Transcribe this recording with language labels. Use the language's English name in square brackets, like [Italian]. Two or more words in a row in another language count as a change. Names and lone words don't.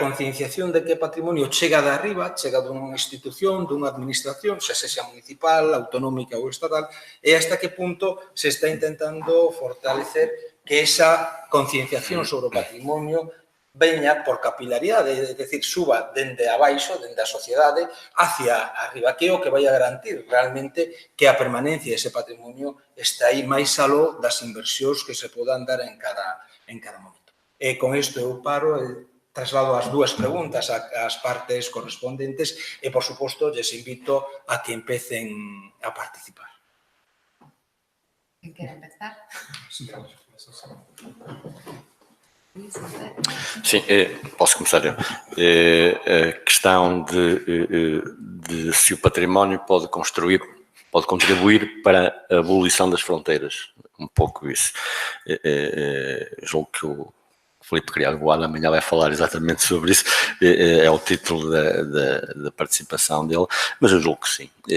[Galician] concienciación de que o patrimonio chega de arriba, chega dunha institución, dunha administración, xa sexa municipal, autonómica ou estatal, e hasta que punto se está intentando fortalecer que esa concienciación sobre o patrimonio veña por capilaridade, é dicir, suba dende abaixo, dende a sociedade, hacia arriba, que é o que vai a garantir realmente que a permanencia dese patrimonio está aí máis aló das inversións que se podan dar en cada momento. E con isto eu paro e traslado as dúas preguntas ás partes correspondentes e, por suposto, lles invito a que empecen a participar. Quen quere empezar? [Portuguese] Sim, posso começar eu. A questão de se o património pode contribuir para a abolição das fronteiras. Um pouco isso. Julgo que o Filipe Criado Boada amanhã vai falar exatamente sobre isso, é o título da participação dele, mas eu julgo que sim.